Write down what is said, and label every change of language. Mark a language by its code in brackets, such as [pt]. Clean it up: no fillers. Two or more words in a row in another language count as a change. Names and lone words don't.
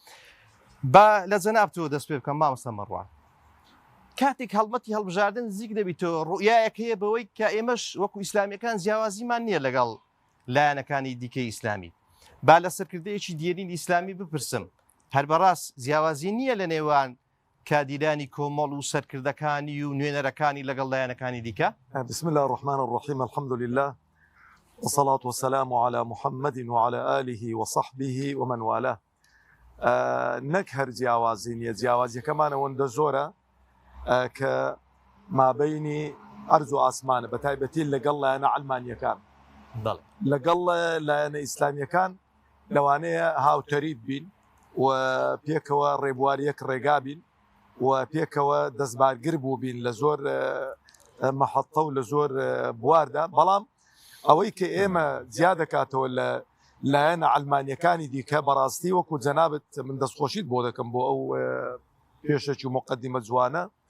[ckb] بە لە جەناب تۆ دەست پێ بکەم مامۆستا مەڕوان. کاتێک هەڵمەتی هەڵبژاردن زیک دەبیتەوە، ڕوئیایەک هەیە بەوەی کە ئێمەش وەکو ئیسلامیەکان جیاوازیمان نییە لەگەڵ لایەنەکانی دیکەی ئیسلامی. با لە سەرکردەیەکی دێرین ئیسلامی بپرسم، هەر بەڕاست جیاوازی نییە لە نێوان کادیرانی کۆمەڵ و سەرکردەکانی و نوێنەرەکانی لەگەڵ لایەنەکانی دیکە؟ [ar] بسم الله الرحمن الرحيم، الحمد لله والصلاة والسلام على محمد وعلى آله وصحبه ومن والاه. [ckb] نەک هەر جیاوازی نیە، جیاوازیەکەمانە وەندە زۆرە کە مابەینی ئەرز و ئاسمانە، بە تایبەتی لەگەڵ لایەنە عەلمانیەکان، لەگەڵ لایەنە ئیسلامیەکان لەوانەیە هاوتەریت بین، و پێکەوە ڕێبواریەک ڕێگابین و پێکەوە دەستبارگر بوو بین لە زۆر مەحەڵتە و لە زۆر بواردا بەڵام ئەوەی کە ئێمە زیاد دەکاتەوە لە لایەنە ئەڵمانیەکانی دیکە بەڕاستی وەکو جەنابەت من دەستخۆشیت بۆ دەکەم بۆ ئەو پێشەکی و مقدمە جوانە